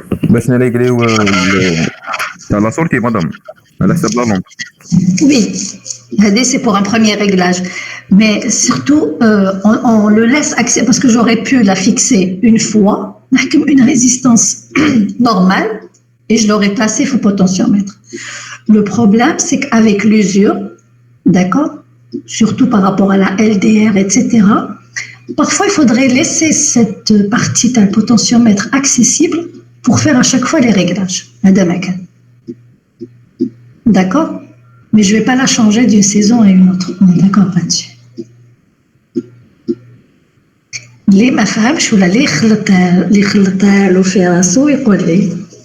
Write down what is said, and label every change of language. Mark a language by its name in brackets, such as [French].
[Arabic] باش نريغليو تاع لا سورتي مدام على حساب لا لامب. [French] Oui, c'est pour un premier réglage. Mais surtout, on le laisse accès parce que j'aurais pu la fixer une fois, une résistance normale, et je l'aurais placée au potentiomètre. Le problème, c'est qu'avec l'usure, d'accord, surtout par rapport à la LDR, etc., parfois il faudrait laisser cette partie d'un potentiomètre accessible pour faire à chaque fois les réglages. Madame Akan. D'accord? Mais je ne vais pas la changer d'une saison à une autre. On est d'accord là-dessus. [Arabic] اللي ما فهمش ولا اللي خلطها له في راسو يقول لي.